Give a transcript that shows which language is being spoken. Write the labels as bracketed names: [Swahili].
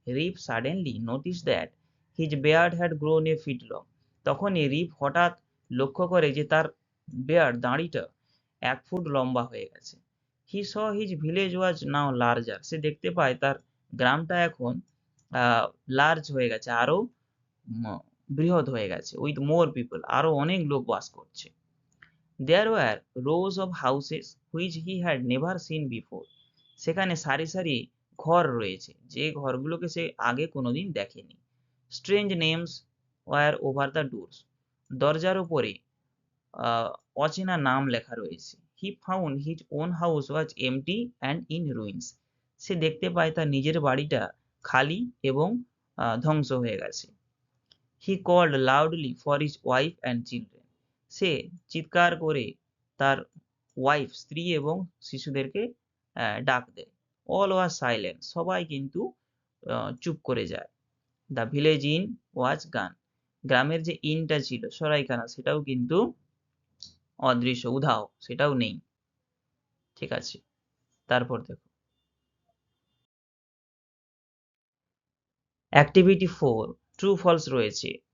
[English] Rip suddenly notice that his beard had grown a feet long, [Bangla] তখনই রিপ হঠাৎ লক্ষ্য করে যে তার বেয়ার্ড, দাড়িটা 1 ফুট লম্বা হয়ে গেছে। [English] he saw his village was now larger, [Bangla] সে দেখতে পায় তার গ্রামটা এখন লার্জ হয়ে গেছে, আরো বৃহৎ হয়ে গেছে, [English] with more people, [Bangla] আরো অনেক লোক বাস করছে। [English] There were rows of houses which he had never seen before. [Bangla] সেখানে সারি সারি ঘর রয়েছে যে ঘরগুলোকে সে আগে কোনোদিন দেখেনি। [English] Strange names were over the doors. [Bangla] দরজার উপরে অচেনা নাম লেখা রয়েছে। [English] He found his own house was empty and in ruins. [Bangla] সে দেখতে পায় তার নিজের বাড়িটা খালি এবং ধ্বংস হয়ে গেছে। [English] He called loudly for his wife and children. [Bangla] সে চিৎকার করে তার ওয়াইফ স্ত্রী এবং শিশুদেরকে ডাক দেয়। [English] All was silent. [Bangla] সবাই কিন্তু চুপ করে যায়। [English] The village inn was gone. [Bangla] গ্রামের যে ইনটা ছিল সরাইখানা সেটাও কিন্তু অদৃশ্য উধাও সেটাও নেই। ঠিক আছে, তারপর দেখো অ্যাক্টিভিটি 4 ট্রু ফলস রয়েছে।